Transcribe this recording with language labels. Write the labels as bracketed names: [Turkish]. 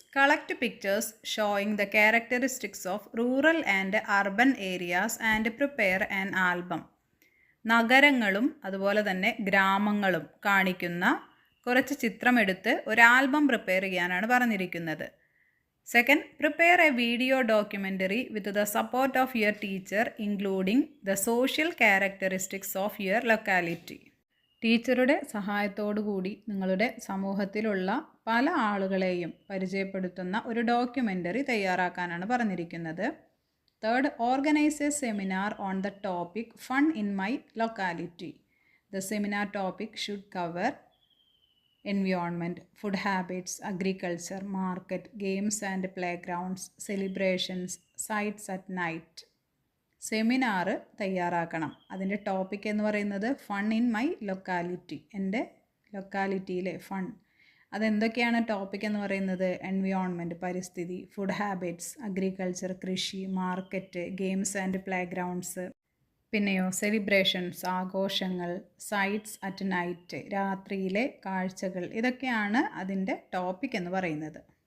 [English] Collect pictures showing the characteristics of rural and urban areas and prepare an album. [Malayalam] നഗരങ്ങളും അതുപോലെ തന്നെ ഗ്രാമങ്ങളും കാണിക്കുന്ന കുറച്ച് ചിത്രമെടുത്ത് ഒരു ആൽബം പ്രിപ്പയർ ചെയ്യാനാണ് പറഞ്ഞിരിക്കുന്നത്. [English] Second, prepare a video documentary with the support of your teacher including the social characteristics of your locality. [Malayalam] ടീച്ചറുടെ സഹായത്തോടുകൂടി നിങ്ങളുടെ സമൂഹത്തിലുള്ള പല ആളുകളെയും പരിചയപ്പെടുത്തുന്ന ഒരു ഡോക്യുമെൻ്ററി തയ്യാറാക്കാനാണ് പറഞ്ഞിരിക്കുന്നത്. [English] Third, organise a seminar on the topic fun in my locality. The seminar topic should cover environment, food habits, agriculture, market, games and playgrounds, celebrations, sights at night. [Malayalam] Seminar തയ്യാറാക്കണം. അതിൻ്റെ ടോപ്പിക് എന്ന് പറയുന്നത് [English] fun in my locality, [Malayalam] എൻ്റെ ലൊക്കാലിറ്റിയിലെ fun. അതെന്തൊക്കെയാണ് topic എന്ന് പറയുന്നത്? Environment, പരിസ്ഥിതി, food habits, agriculture, കൃഷി, market, [English] games and playgrounds, [Malayalam] പിന്നെയോ സെലിബ്രേഷൻസ്, ആഘോഷങ്ങൾ, [English] sights at night, [Malayalam] രാത്രിയിലെ കാഴ്ചകൾ. ഇതൊക്കെയാണ് അതിൻ്റെ ടോപ്പിക് എന്ന് പറയുന്നത്.